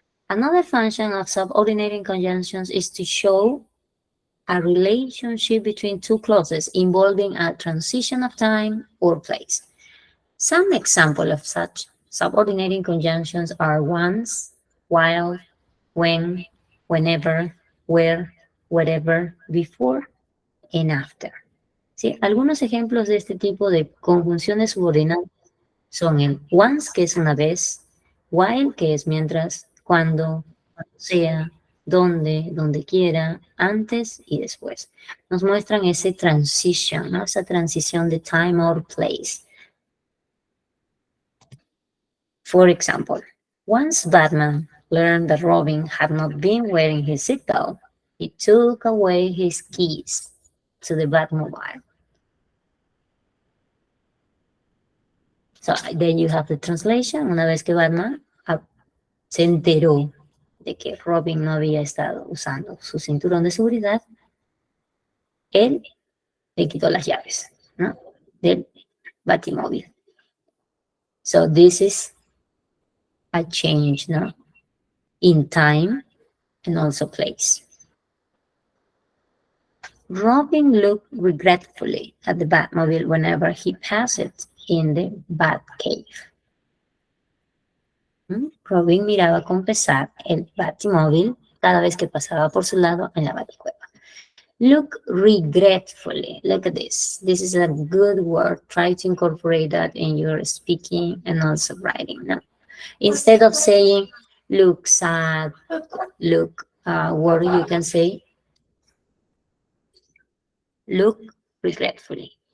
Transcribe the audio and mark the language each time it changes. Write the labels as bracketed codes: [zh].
[en] Another function of subordinating conjunctions is to show a relationship between two clauses involving a transition of time or place. Some examples of such subordinating conjunctions are once, while, when, whenever, where, wherever, before, and after. [es] ¿Sí? Algunos ejemplos de este tipo de conjunciones subordinadas son el once, que es una vez, while, que es mientras, cuando sea, donde quiera, antes y después. Nos muestran ese transition, ¿no? Esa transición de [en] time or place. For example, once Batman learned that Robin had not been wearing his seatbelt, he took away his keys to the Batmobile. So then you have the translation. [es] Una vez que Batman se enteró de que Robin no había estado usando su cinturón de seguridad, él le quitó las llaves, ¿no? Del [en] Batimóvil. So this is a change, no? In time and also place. Robin looked regretfully at the Batmobile whenever he passed it in the Batcave. [es] Robin miraba con pesar el Batimóvil cada vez que pasaba por su lado en la Baticueva. [en] Look regretfully. Look at this. This is a good word. Try to incorporate that in your speaking and also writing. No? Instead of saying look sad, look, what you can say? Look regretfully.